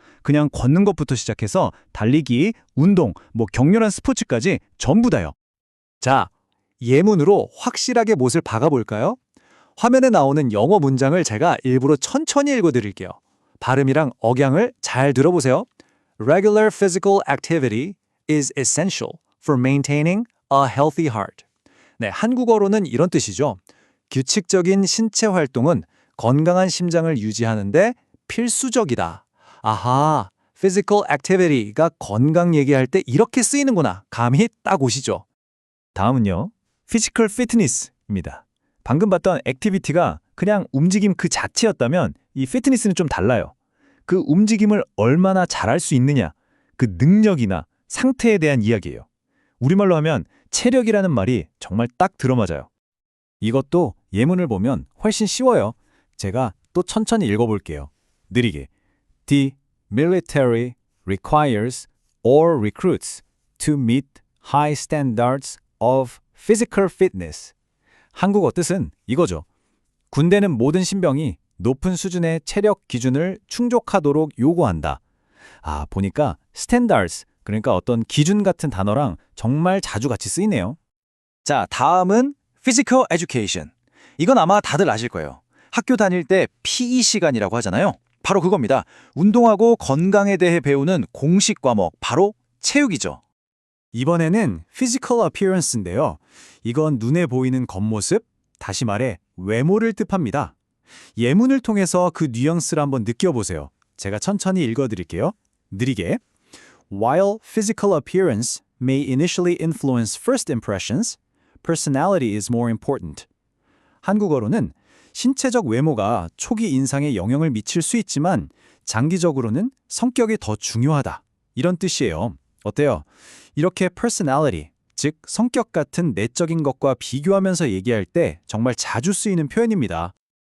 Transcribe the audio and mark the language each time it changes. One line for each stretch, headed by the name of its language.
Korean: 그냥 걷는 것부터 시작해서 달리기, 운동, 격렬한 스포츠까지 전부 다요. 자, 예문으로 확실하게 못을 박아볼까요? 화면에 나오는 영어 문장을 제가 일부러 천천히 읽어드릴게요. 발음이랑 억양을 잘 들어보세요.
English: Regular physical activity is essential for maintaining a healthy heart.
Korean: 네, 한국어로는 이런 뜻이죠. 규칙적인 신체 활동은 건강한 심장을 유지하는데 필수적이다. 아하, physical activity가 건강 얘기할 때 이렇게 쓰이는구나. 감이 딱 오시죠? 다음은요. physical fitness입니다. 방금 봤던 액티비티가 그냥 움직임 그 자체였다면 이 fitness는 좀 달라요. 그 움직임을 얼마나 잘할 수 있느냐, 그 능력이나 상태에 대한 이야기예요. 우리말로 하면 체력이라는 말이 정말 딱 들어맞아요. 이것도 예문을 보면 훨씬 쉬워요. 제가 또 천천히 읽어볼게요. 느리게.
English: The military requires all recruits to meet high standards of physical fitness.
Korean: 한국어 뜻은 이거죠. 군대는 모든 신병이 높은 수준의 체력 기준을 충족하도록 요구한다. 보니까 standards, 그러니까 어떤 기준 같은 단어랑 정말 자주 같이 쓰이네요. 자, 다음은 physical education. 이건 아마 다들 아실 거예요. 학교 다닐 때 PE 시간이라고 하잖아요. 바로 그겁니다. 운동하고 건강에 대해 배우는 공식 과목, 바로 체육이죠. 이번에는 physical appearance인데요. 이건 눈에 보이는 겉모습, 다시 말해 외모를 뜻합니다. 예문을 통해서 그 뉘앙스를 한번 느껴보세요. 제가 천천히 읽어드릴게요. 느리게.
English: While physical appearance may initially influence first impressions, personality is more important.
Korean: 한국어로는 신체적 외모가 초기 인상에 영향을 미칠 수 있지만 장기적으로는 성격이 더 중요하다. 이런 뜻이에요. 어때요? 이렇게 personality, 즉 성격 같은 내적인 것과 비교하면서 얘기할 때 정말 자주 쓰이는 표현입니다.